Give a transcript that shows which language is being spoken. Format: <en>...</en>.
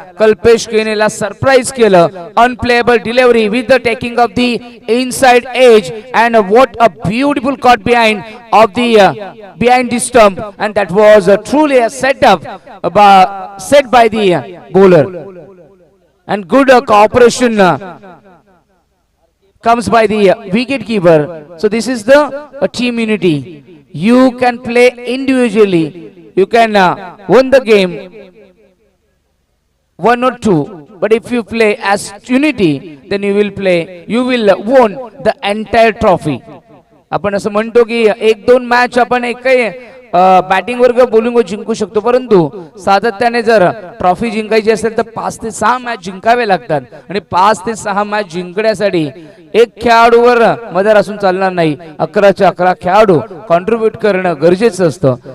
<mr>Kalpesh केनेला surprise केलं.</mr> <en>Unplayable delivery with the taking off the inside edge and what a beautiful caught behind of the behind the stump and that was truly a setup set by the bowler and good cooperation comes by the wicket keeper. So this is the team unity. You can play individually, you can win the game 1 or 2, but if you play as unity then you will win the entire trophy.</en> <mr>आपण असं म्हणतो की 1-2 match आपण एकही batting वर bowling वर जिंकू शकतो, परंतु सातत्याने जर ट्रॉफी जिंकायची असेल तर 5 ते 6 मॅच जिंकावे लागतात आणि 5 ते 6 मॅच जिंकण्यासाठी एक खेळाडूवर मदर असून चालणार नाही. 11च्या 11 खेळाडू कॉन्ट्रीब्युट करणं गरजेचं असतं.</mr>